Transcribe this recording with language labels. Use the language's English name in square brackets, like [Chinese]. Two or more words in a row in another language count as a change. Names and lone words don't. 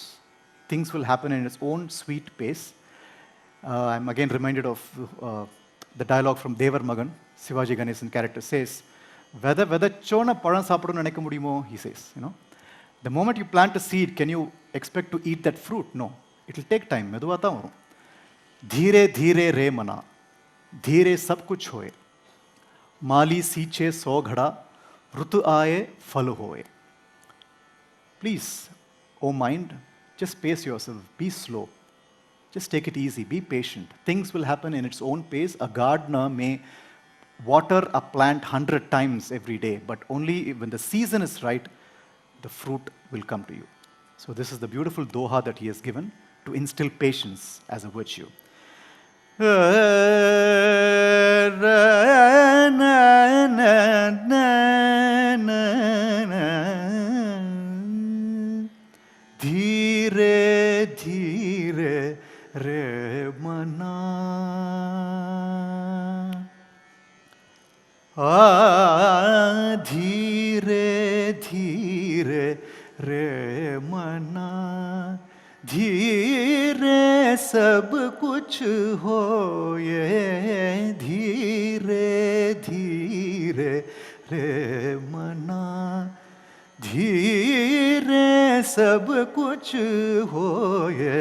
[English] Things will happen in its own sweet pace. I'm again reminded of the dialogue from Devar Magan. Sivaji Ganesan character says, "Whether [Tamil] சொன்ன படன் சாப்பாடு நினைக்க முடியுமோ," [English] he says. The moment you plant a seed, can you expect to eat that fruit? No. It will take time. [Tamil] மெதுவா தா வரும். [Hindi] धीरे धीरे रे मना, धीरे सब कुछ होए. माली सींचे 100 घड़ा, ऋतु आए फल होए. [English] Please, oh mind, just pace yourself. Be slow. Just take it easy. Be patient. Things will happen in its own pace. A gardener may water a plant 100 times every day, but only when the season is right, the fruit will come to you. So this is the beautiful doha that he has given to instill patience as a virtue. [Hindi] धीरे धीरे रे मना, धीरे धीरे रे मना, धीरे सब कुछ होए. धीरे धीरे रे मना, धीरे सब कुछ होए.